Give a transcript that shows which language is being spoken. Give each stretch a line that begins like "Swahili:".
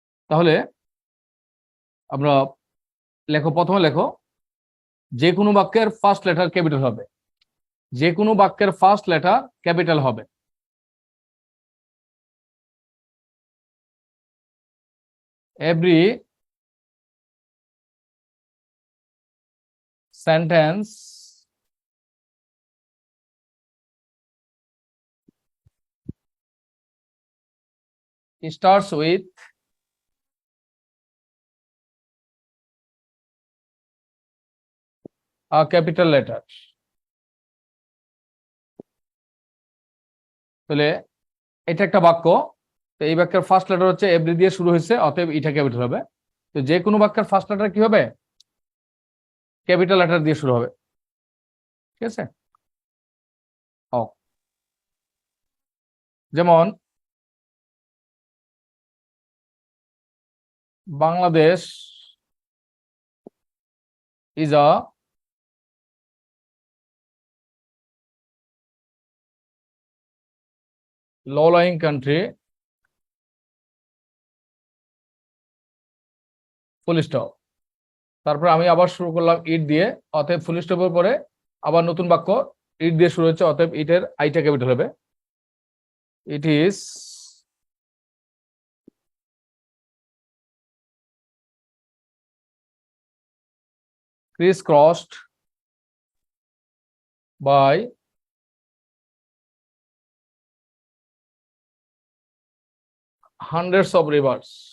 Bangla: তাহলে আমরা প্রথমে লেখো যে কোনো বাক্যের ফার্স্ট লেটার ক্যাপিটাল হবে। যে কোনো বাক্যের ফার্স্ট লেটার ক্যাপিটাল হবে।
English: Every sentence starts with a capital letter.
Bangla: তাহলে এটা একটা বাক্য, তো এই বাক্যের ফার্স্ট লেটার হচ্ছে এভরি দিয়ে শুরু হয়েছে, অতএব এটা ক্যাপিটাল হবে। তো যে কোনো বাক্যের ফার্স্ট লেটার কি হবে? ক্যাপিটাল লেটার দিয়ে শুরু হবে। ঠিক আছে, যেমন
English: Bangladesh is a low-lying country, full stop.
Bangla: তারপর আমি আবার শুরু করলাম ইট দিয়ে, অতএব ফুল স্টপের পরে আবার নতুন বাক্য ইট দিয়ে শুরু হচ্ছে, অতএব ইটের আইটা ক্যাপিটাল হবে।
English: It is crisscrossed by hundreds of rivers.